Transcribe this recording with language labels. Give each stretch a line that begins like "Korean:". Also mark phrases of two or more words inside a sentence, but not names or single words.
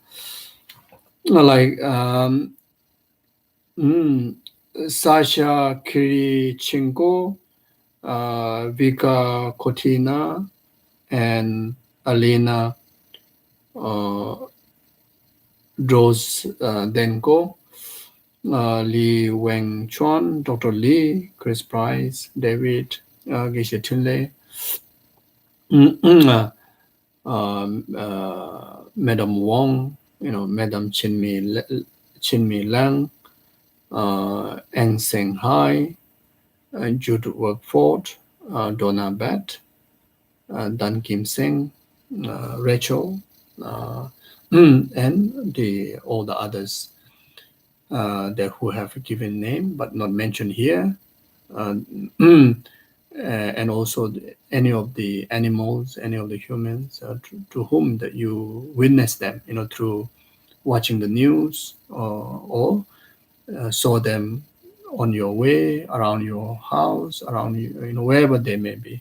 English: Sasha Kirichenko, Vika Kotina, and Alina Drozdenko, Lee Weng Chuan, Dr. Lee, Chris Price, David, Geshe Tunle, Madam Wong, Madam Chinmi Lang, Eng Seng Hai, Jude Workford, Donna Bat, Dan Kim Seng, Rachel, and all the others who have given name but not mentioned here, and also any of the animals, any of the humans to whom that you witness them, through watching the news or saw them on your way, around your house, around you, wherever they may be.